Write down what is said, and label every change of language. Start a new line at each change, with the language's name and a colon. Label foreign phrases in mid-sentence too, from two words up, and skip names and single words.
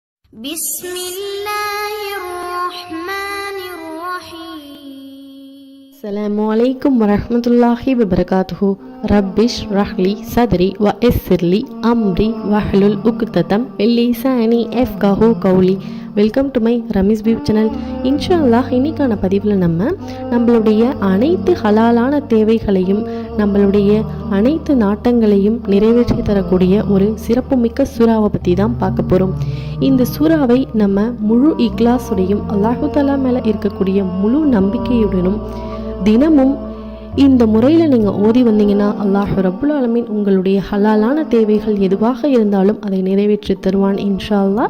Arabic: بسم الله الرحمن الرحيم. السلام عليكم ورحمة الله وبركاته. رب اشرح لي صدري ويسر لي أمري واحلل عقدة من لساني يفقهوا قولي.
English: welcome to my Ramees View channel.
Arabic: إن شاء الله
Tamil: இன்னைக்கான பதிவில் நம்மளுடைய அனைத்து ஹலாலான தேவைகளையும் நம்மளுடைய அனைத்து நாட்டங்களையும் நிறைவேற்றி தரக்கூடிய ஒரு சிறப்புமிக்க சூறாவை பற்றி தான் பார்க்க போகிறோம். இந்த சூறாவை நம்ம முழு இக்லாஸுடையும்
Arabic: الله تعالى
Tamil: மேலே இருக்கக்கூடிய முழு நம்பிக்கையுடனும் தினமும் இந்த முறையில் நீங்கள் ஓதி வந்தீங்கன்னா
Arabic: الله رب العالمين
Tamil: உங்களுடைய ஹலாலான தேவைகள் எதுவாக இருந்தாலும் அதை நிறைவேற்றி தருவான்
Arabic: إن شاء الله.